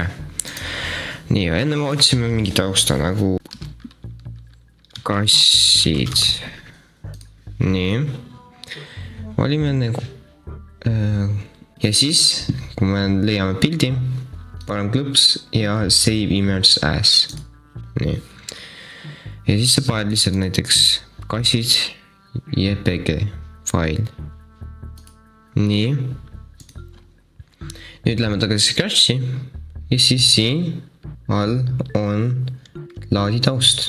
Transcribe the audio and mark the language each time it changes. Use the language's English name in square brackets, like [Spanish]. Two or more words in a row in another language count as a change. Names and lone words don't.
[Estonian] Nii, enne me otsime mingi tausta nagu kassid. Nii, valime nagu ja siis, kui me leiame pildi, paneme klõps ja [English] save image as. [Estonian] Nii. Ja siis sa paned lihtsalt näiteks kassid jpg fail. Nii. Nüüd läheme tagasi Scratchi ja siis siin all on laadi taust.